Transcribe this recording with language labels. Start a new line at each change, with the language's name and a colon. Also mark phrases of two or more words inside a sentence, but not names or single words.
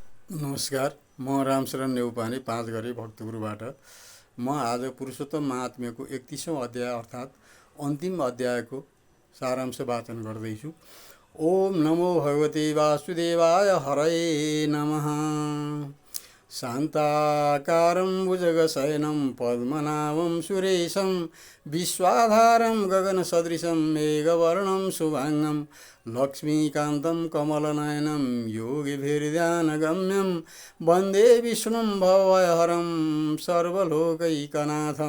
Nepali: नमस्कार, म रामशरण नेउपाने 5 गरे भक्तपुरबाट। म आज पुरुषोत्तम महात्म्यको 31औं अध्याय अर्थात् अन्तिम अध्यायको सारांश वाचन गर्दैछु।
Sanskrit: ओम नमो भगवते वासुदेवाय हरये नमः। शान्ताकारं भुजगशयनं पद्मनाभं सुरेशं विश्वाधारं गगनसदृशं मेघवर्णं शुभाङ्गं लक्ष्मीकान्तं कमलनयनं योगिभिर्ध्यानगम्यं वन्दे विष्णुं भवभयहरं सर्वलोकैकनाथं।